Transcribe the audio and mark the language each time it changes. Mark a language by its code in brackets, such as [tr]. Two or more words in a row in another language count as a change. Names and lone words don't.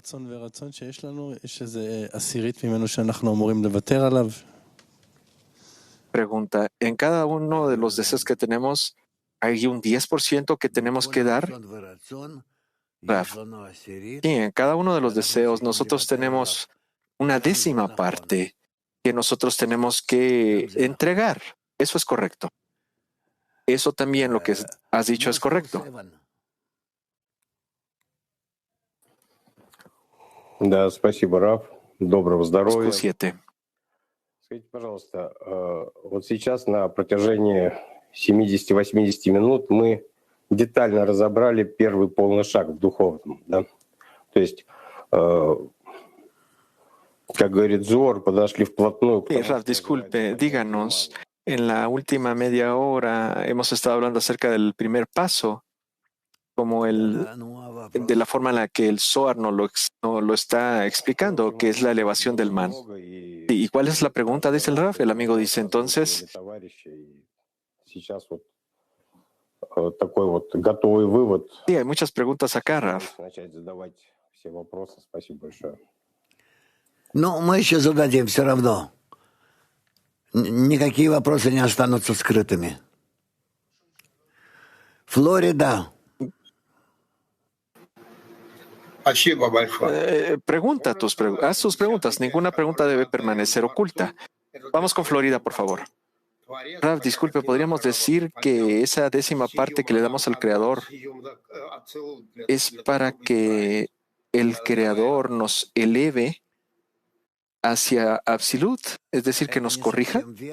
[es] Pregunta, ¿en cada uno de los deseos que tenemos hay un 10% que tenemos que dar? Raf. Sí, en cada uno de los deseos nosotros tenemos una décima parte que nosotros tenemos que entregar. Eso es correcto. Eso también lo que has dicho es correcto. [ru] Да, спасибо, Раф. Доброго здоровья. 7. Скажите, пожалуйста, вот сейчас на протяжении 70-80 минут мы детально разобрали первый полный шаг в духовном, да? То есть как говорит Зор, подошли вплотную. [es] Raf, disculpe, díganos, en la última media hora hemos estado hablando acerca del primer paso, como de la forma en la que el Zohar nos lo está explicando, que es la elevación del man. ¿Y cuál es la pregunta? Dice el Raf. El amigo dice entonces, sí, hay muchas preguntas acá, Raf. [ru] Ну, мы еще зададим все равно. Никакие вопросы не останутся скрытыми. Флорида. [es] Haz tus preguntas. Ninguna pregunta debe permanecer oculta. Vamos con Florida, por favor. Raf, disculpe, ¿podríamos decir que esa décima parte que le damos al Creador es para que el Creador nos eleve hacia Absolut, es decir, que nos corrija?